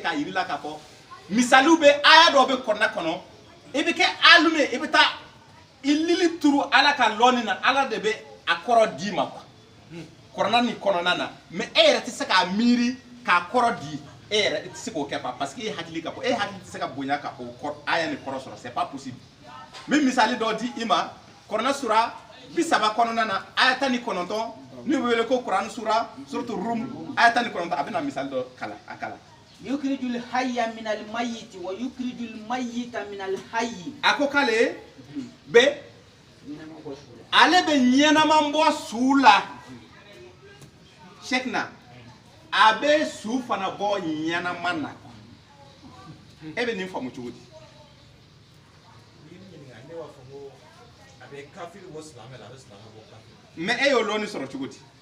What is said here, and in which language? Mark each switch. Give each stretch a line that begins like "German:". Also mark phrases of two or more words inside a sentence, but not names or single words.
Bambara: k'a yir'i la k'a fɔ misaliw bɛ aya dɔw bɛ Kuran kɔnɔ i bɛ kɛ alume i bɛ taa i lili turu ala ka lɔnni na ala de bɛ a kɔrɔ d'i ma Kuran ni kɔnɔna na mais e yɛrɛ tɛ se k'a miiri k'a kɔrɔ di e yɛrɛ tɛ se k'o kɛ
French: parce que
Bambara: e hakili ka bɔ e hakili tɛ se ka bonya ka o aya ni kɔrɔ sɔrɔ
French: c'est pas possible
Bambara: min misali dɔ di i ma Kuran sura 30 kɔnɔna na aya 19 ni bɛ wele ko Kuran sura surtout Rum aya 19 a bɛna misali dɔ kala
Arabic: يخرج الحي من الميت و يخرج الميت من الحي
Bambara: a ko k'ale bɛ ale bɛ ɲɛnama bɔ su la Shekna a bɛ su fana bɔ ɲɛnama na e bɛ nin faamu cogo di mais e y'o lɔnni sɔrɔ cogo di